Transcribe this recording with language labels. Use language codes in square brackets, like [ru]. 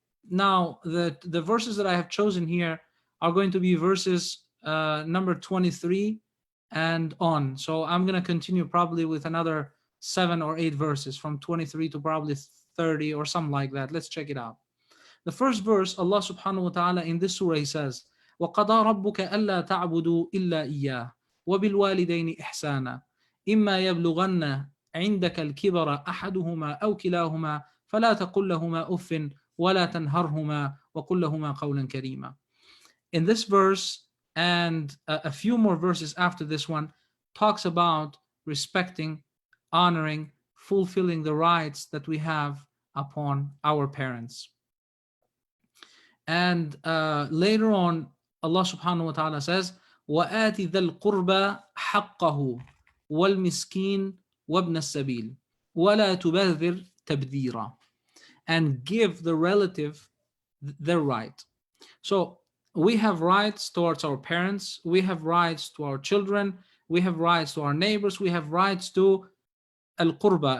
[en] Now, the verses that I have chosen here are going to be verses number 23 and on. So I'm going to continue probably with another 7 or 8 verses from 23 to probably 30 or something like that. Let's check it out. The first verse, Allah subhanahu wa ta'ala in this surah, he says, [ar] وَقَضَى رَبُّكَ أَلَّا تَعْبُدُوا إِلَّا إِيَّاهُ وَبِالْوَالِدَيْنِ إِحْسَانًا إِمَّا يَبْلُغَنَّ عِنْدَكَ الْكِبَرَ أَحَدُهُمَا أَوْ كِلَاهُمَا فَلَا تَقُلْ لَهُمَا أُفٍّ وَلَا تَنْهَرْهُمَا وَقُلْ لَهُمَا قَوْلًا كَرِيمًا. [en] In this verse and a few more verses after this one talks about respecting, honoring, fulfilling the rights that we have upon our parents. And later on, Allah subhanahu wa ta'ala says, [ar] وَآتِ ذَا الْقُرْبَى حَقَّهُ وَالْمِسْكِينَ وَابْنَ السَّبِيلِ وَلَا تُبَذِّرْ تَبْذِيرًا. [en] And give the relative their right. So we have rights towards our parents, we have rights to our children, we have rights to our neighbors, we have rights to al-qurba.